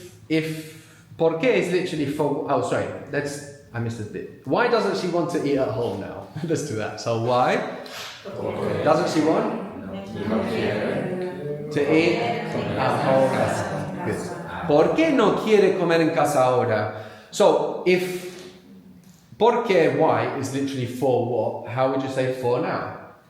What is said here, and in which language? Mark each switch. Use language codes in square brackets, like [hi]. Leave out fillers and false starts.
[en] If por qué is literally for, oh sorry, I missed a bit. Why doesn't she want to eat at home now? Let's do that. So why doesn't she want to eat at home? Good. [es] ¿Por qué no quiere comer en casa ahora? [en] So if por qué, why is literally for what, how would you say for now?